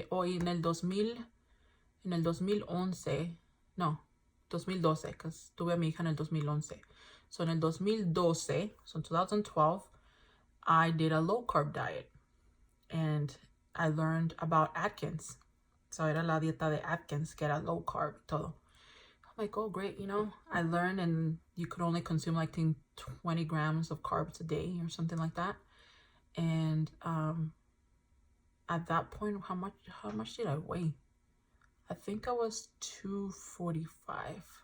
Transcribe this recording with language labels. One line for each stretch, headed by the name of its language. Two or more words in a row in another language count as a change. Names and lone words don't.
Spanish: En el 2011, no, 2012, because tuve a mi hija en el 2011. So en el 2012,
English: so in 2012, I did a low carb diet, and I learned about Atkins.
Spanish: So era la dieta de Atkins, que era
English: low carb,
Spanish: todo.
English: Like, oh great, I learned, and you could only consume like 20 grams of carbs a day or something like that. And at that point, how much did I weigh? I think I was 245.